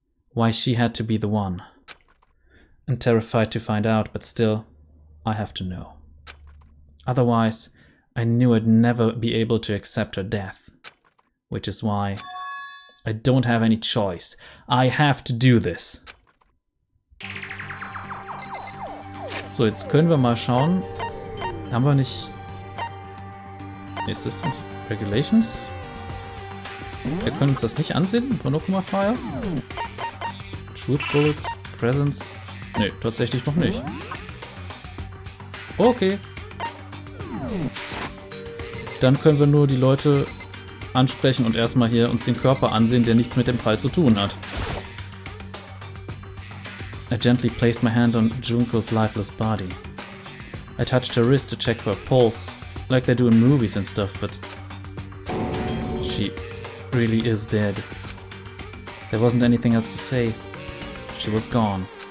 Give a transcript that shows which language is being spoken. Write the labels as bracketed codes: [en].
[en] Why she had to be the one. I'm terrified to find out, but still, I have to know. Otherwise, I knew I'd never be able to accept her death. Which is why I don't have any choice. I have to do this. [de] So, jetzt können wir mal schauen. Haben wir nicht... System Regulations? Wir können uns das nicht ansehen. Monokuma Fire? Truth Bullets, Presence. Nee, tatsächlich noch nicht. Okay. Dann können wir nur die Leute ansprechen und erstmal hier uns den Körper ansehen, der nichts mit dem Fall zu tun hat. [en] I gently placed my hand on Junko's lifeless body. I touched her wrist to check for a pulse, like they do in movies and stuff, but she really is dead. There wasn't anything else to say. She was gone.